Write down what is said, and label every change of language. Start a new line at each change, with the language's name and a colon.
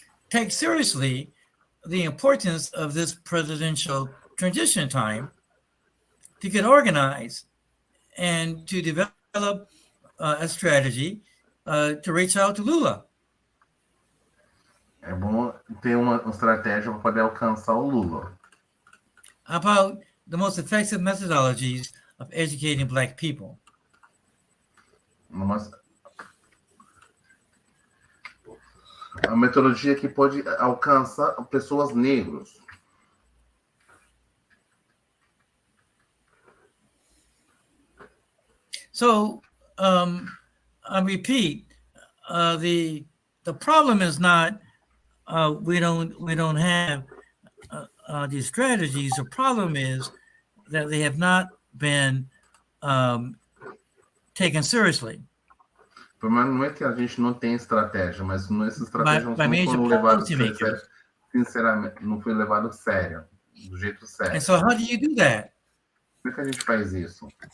English: take seriously the importance of this presidential transition time to get organized and to develop a strategy to reach out to Lula.
Portuguese: É bom ter uma estratégia para poder alcançar o Lula.
English: About the most effective methodologies of educating Black people.
Portuguese: A metodologia que pode alcançar pessoas negras.
English: So, I repeat, the problem is not we don't have these strategies. The problem is that they have not been taken seriously.
Portuguese: O problema não é que a gente não tem estratégia, mas essas estratégias não foram levadas sinceramente, não foi levado a sério, do jeito certo.
English: And so how do you do that?
Portuguese: Como é que a gente faz isso?